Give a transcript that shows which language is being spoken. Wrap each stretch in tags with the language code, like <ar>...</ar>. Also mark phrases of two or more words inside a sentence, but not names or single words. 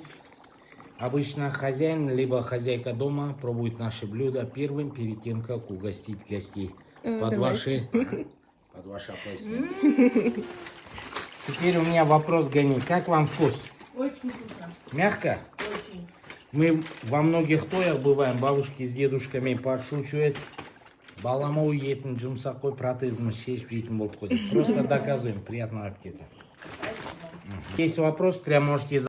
<ru>Обычно хозяин либо хозяйка дома пробует наши блюда первым, перед тем, как угостить гостей. Под ваши аплодисменты. Теперь у меня вопрос, Гани. Как вам вкус? Очень вкусно. Мягко? Очень. Мы во многих тоях бываем, бабушки с дедушками подшучивают.</ru> <kk>Баламау етін жұмсақ қой протезіміз шешіп жейтін болып қойдық.</kk> <ru>Просто доказываем. Приятного аппетита. Есть вопрос, прям можете</ru>